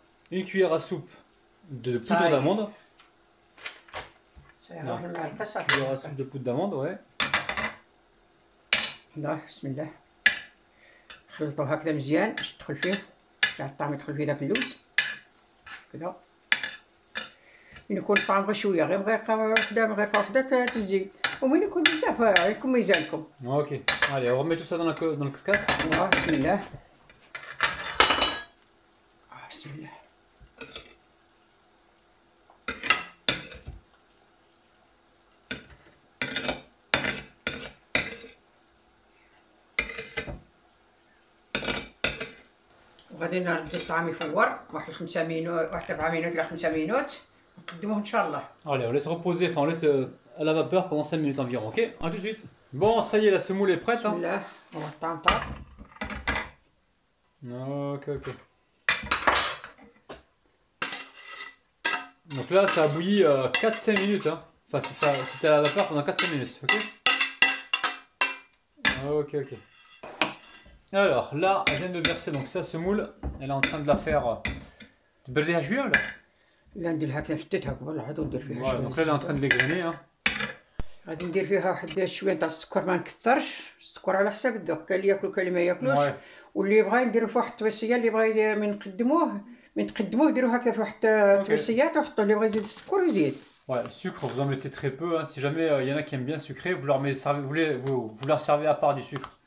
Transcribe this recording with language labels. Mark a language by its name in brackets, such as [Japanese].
[French] Une cuillère à soupe de poudre d'amande. Cuillère à soupe de poudre d'amande, ouais. [Arabic] بسم الله. خلطوه هكذا مزيان باش تدخل فيه كاع الطعم يدخل فيه داك اللوز كذا. من يكون الطعم غير شويه غير مغرقه وحده تزيد ومن يكون بزاف يكون ميزانكم. [French] Ok, allez, on remet tout ça dans le cascasse. [Arabic] بسم الله. بسم الله. غادي نرد الطعام يفور واحد 5 مينوت واحد 4 مينوت ل 5 مينوت نقدموه ان شاء الله. [French] Allez, on laisse reposer, enfin on laisse à la vapeur pendant 5 minutes environ, ok? A tout de suite. Bon, ça y est, la semoule est prête. [Arabic] بسم الله. هو الطعم طاب. [French] Ok, ok. Donc là, ça a bouilli 4-5 minutes. Hein. Enfin, c'était à la vapeur pendant 4-5 minutes, ok? Ok, ok. Alors là, elle vient de verser donc sa semoule. Elle est en train de la faire. [Arabic] تبرديها شوية ولا؟ لا نديرها كي فتتها قبل عاد وندير فيها شوية. [French] Donc là, elle est en train de l'égrener. Hein. [Arabic] غادي ندير فيها واحد شوية تاع السكر ما نكثرش، السكر على حساب الذوق، كاين اللي ياكلو كاين اللي ما ياكلوش. واللي بغا نديرو في واحد الطبيسية اللي بغا من نقدموه نديرو هكا في واحد الطبيسيات ونحطو اللي بغا يزيد السكر يزيد. [French] Ouais, sucre, vous en mettez très peu. Hein. Si jamais il y en a qui aiment bien sucré, vous leur servez à part du sucre.